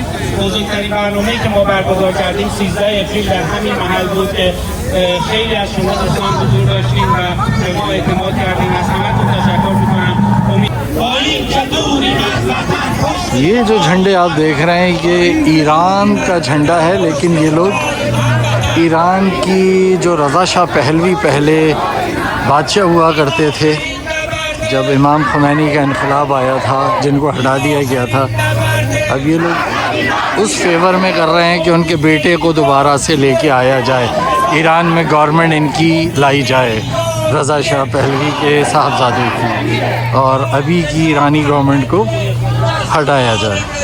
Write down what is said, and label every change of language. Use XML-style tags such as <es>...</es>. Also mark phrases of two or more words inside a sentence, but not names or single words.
<fa>بزرگترین برنامه‌ای که ما برگزار کردیم 13 اپریل در همین محل بود که خیلی از شما دوستان حضور داشتیم و به ما اعتماد کردیم. از همتون تشکر می‌کنم.</fa> <hi>ये जो झंडे आप देख रहे हैं ये ईरान का झंडा है, लेकिन ये लोग ईरान की जो रज़ा शाह पहलवी पहले बादशाह हुआ करते थे, जब इमाम खुमैनी का इनकलाब आया था जिनको हटा दिया गया था, अब ये लोग उस फेवर में कर रहे हैं कि उनके बेटे को दोबारा से लेके आया जाए, ईरान में गवर्नमेंट इनकी लाई जाए, रज़ा शाह पहलवी के साहबजादे की, और अभी की ईरानी गवर्नमेंट को हटाया जाए।</hi>